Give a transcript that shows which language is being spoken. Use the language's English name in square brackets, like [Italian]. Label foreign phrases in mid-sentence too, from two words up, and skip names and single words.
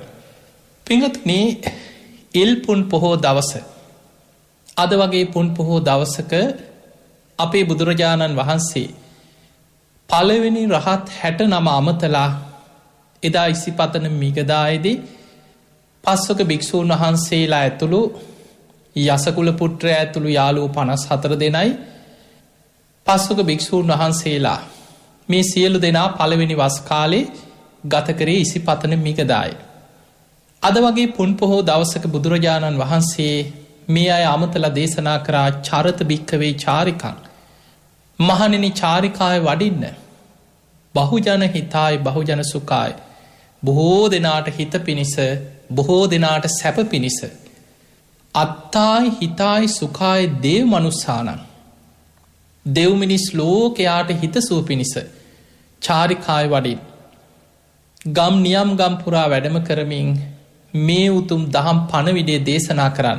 [Sinhala] පින්වත්නි, ඉල්පුන් පොහෝ දවස අද වගේ පුන් පොහෝ දවසක අපේ බුදුරජාණන් වහන්සේ පළවෙනි රහත් 69 අමතලා එදා ඉසිපතන මිගදායේදී පස්වක භික්ෂූන් වහන්සේලා ඇතුළු යසකුල පුත්‍රය ඇතුළු යාළුවෝ 54 දෙනයි පස්වක භික්ෂූන් වහන්සේලා මේ සියලු දෙනා පළවෙනි වස් කාලේ ගත කරේ ඉසිපතන මිගදායේ. අද වගේ පුන් පොහෝ දවසක බුදුරජාණන් වහන්සේ මේ අය අමතලා දේශනා කරා [Pali] චරත භික්ඛවේ චාරිකං. [Sinhala] මහණෙනි, චාරිකාය වඩින්න. [Pali] බහුජන හිතාය බහුජන සුඛාය. [Sinhala] බොහෝ දෙනාට හිත පිණිස, බොහෝ දෙනාට සැප පිණිස. [Pali] අත්තායි හිතායි සුඛාය දේව මනුස්සානං. [Sinhala] දෙව් මිනිස් ලෝකයාට හිතසුව පිණිස චාරිකාය වඩින්. ගම් නියම් ගම් පුරා වැඩම කරමින් මේ උතුම් දහම් පණවිඩය දේශනා කරන්න.